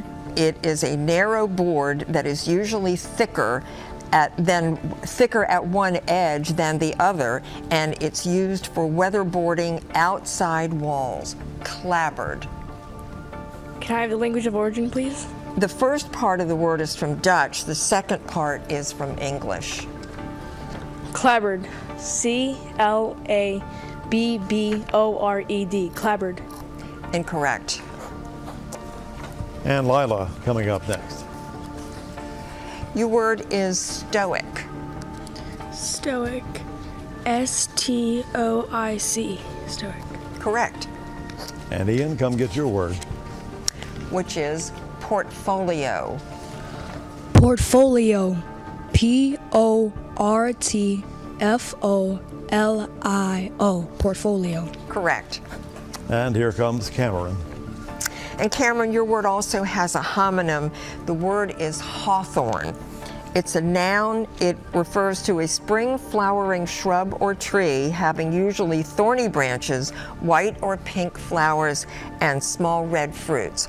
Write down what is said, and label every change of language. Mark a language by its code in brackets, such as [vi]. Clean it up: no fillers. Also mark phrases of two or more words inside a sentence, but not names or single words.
[en] It is a narrow board that is usually thicker at one edge than the other, and it's used for weatherboarding outside walls. Clabbered. Can I have the language of origin, please? The first part of the word is from Dutch. The second part is from English. Clabbered. C-L-A-B-B-O-R-E-D. Clabbered. Incorrect. And Lila coming up next. Your word is stoic. Stoic. S-T-O-I-C. Stoic. Correct. And Ian, come get your word. Which is portfolio. Portfolio. P-O-R-T-F-O-L-I-O. Portfolio. Correct. And here comes Cameron. And Cameron, your word also has a homonym. The word is hawthorn. It's a noun. It refers to a spring flowering shrub or tree having usually thorny branches, white or pink flowers, and small red fruits.